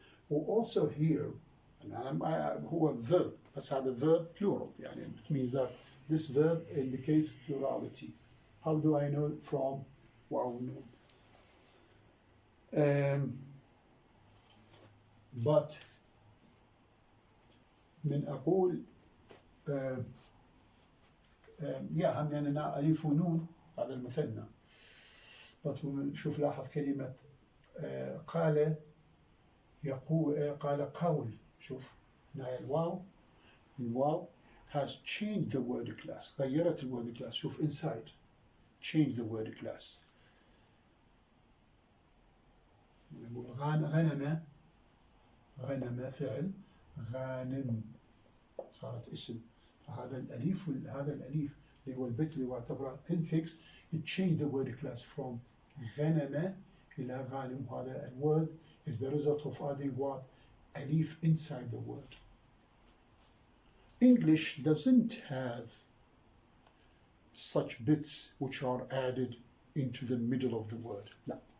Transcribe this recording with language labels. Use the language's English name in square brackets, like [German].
[English] also here هو verb، [Arabic] بس هذا [English] verb plural، يعني it means that this verb indicates plurality. How do I know it from [Arabic] واو نون؟ but من أقول هم يعني ألف ونون هذا المثنى. but شوف لاحظ كلمة قال يقول، قال قول، شوف هنا الواو [English] has changed the word class، [Arabic] غيرت الword class. [English] شوف inside change the word class. [Arabic] نقول غنم فعل، غانم صارت اسم. هذا الأليف اللي هو البت اللي يعتبر [English] infix، it changed the word class from [Arabic] غنم إلى غانم. [English] هذا الword is the result of adding what? أليف inside the word. English doesn't have such bits which are added into the middle of the word. No.